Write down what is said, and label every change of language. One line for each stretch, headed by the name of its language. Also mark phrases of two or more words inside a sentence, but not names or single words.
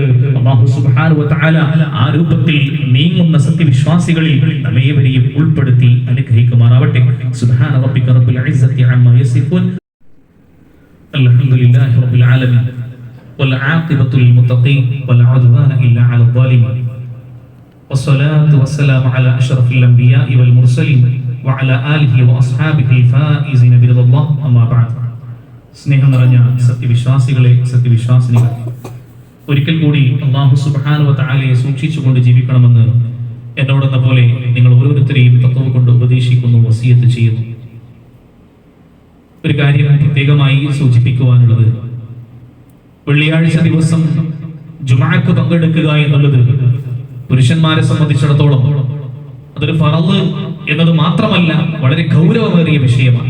Arabic: الله سبحانه وتعالى
Malayalam: ആ രൂപത്തിൽ നീങ്ങുന്ന സത്യവിശ്വാസികളിൽ നമ്മേവരെയും ഉൾപ്പെടുത്തി അനുഗ്രഹിക്കുമാറാവട്ടെ.
Arabic: سبحان ربك رب العزة عما يصفون الحمد لله رب العالمين والعاقبة للمتقين والعدوان إلا على الظالمين. والصلاة والسلام على أشرف الأنبياء والمرسلين وعلى آله وأصحابه الفائزين برضا الله. أما بعد.
Malayalam: സ്നേഹം നിറഞ്ഞ സത്യവിശ്വാസികളെ, സത്യവിശ്വാസിനികൾ, ഒരിക്കൽ കൂടി
Arabic: الله سبحانه وتعالى
Malayalam: സൂക്ഷിച്ചുകൊണ്ട് ജീവിക്കണമെന്ന് എന്നോടെന്ന പോലെ നിങ്ങൾ ഓരോരുത്തരെയും തഖ്വ കൊണ്ട് ഉപദേശിക്കുന്നു, വസിയത്ത് ചെയ്യുന്നു. ഒരു കാര്യം പ്രത്യേകമായി സൂചിപ്പിക്കുവാനുള്ളത്, വെള്ളിയാഴ്ച ദിവസം ജുമുഅക്ക് പങ്കെടുക്കുക എന്നുള്ളത് പുരുഷന്മാരെ സംബന്ധിച്ചിടത്തോളം അതൊരു ഫറള് എന്നത് മാത്രമല്ല, വളരെ ഗൗരവമേറിയ വിഷയമാണ്.